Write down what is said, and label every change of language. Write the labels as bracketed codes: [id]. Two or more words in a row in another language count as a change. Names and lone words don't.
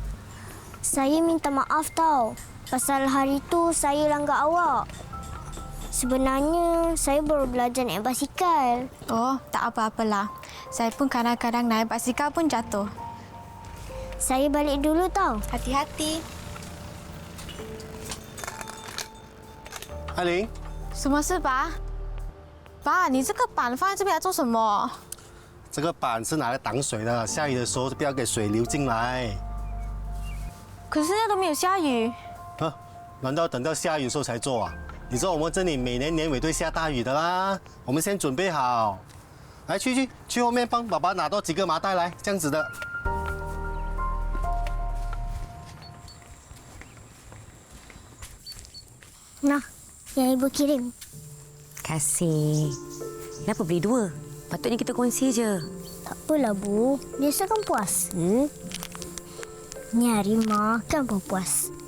[ms] Saya minta maaf tau. Pasal hari tu saya langgar awak. Sebenarnya, saya baru belajar naik basikal. Oh, tak apa-apalah. Saya pun kadang-kadang naik basikal pun jatuh. Saya balik dulu tau. Hati-hati. [zh] 艾琳，什么事，爸？爸，你这个板放在这边来做什么？这个板是拿来挡水的，下雨的时候不要给水流进来。可是现在都没有下雨。啊，难道等到下雨的时候才做啊？你知道我们这里每年年尾都会下大雨的啦，我们先准备好。来，去后面帮爸爸拿多几个麻袋来，这样子的。 [ms] Nah, yang ibu kirim. Kasih. Kenapa beli dua? Patutnya kita kongsi je. Tak apalah, Bu. Biasa kan puasa. Ni hari makan pun puas.